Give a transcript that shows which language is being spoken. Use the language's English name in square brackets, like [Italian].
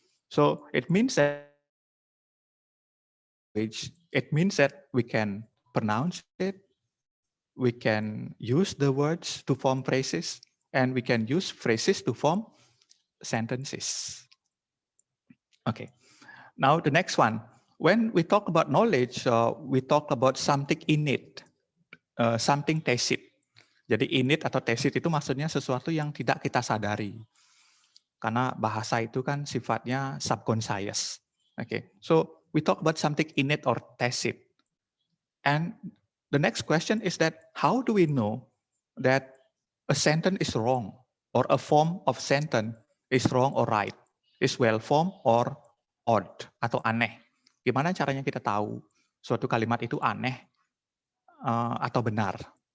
[English] So it means that we can pronounce it, we can use the words to form phrases, and we can use phrases to form sentences. Okay, now the next one. When we talk about knowledge, we talk about something innate, something tacit. [Indonesian] Jadi innate atau tacit itu maksudnya sesuatu yang tidak kita sadari. Karena bahasa itu kan sifatnya subconscious. [English] Okay, so we talk about something innate or tacit. And the next question is that how do we know that a sentence is wrong or a form of sentence is wrong or right, is well formed or odd [Indonesian] atau aneh? Gimana caranya kita tahu suatu kalimat itu aneh atau benar?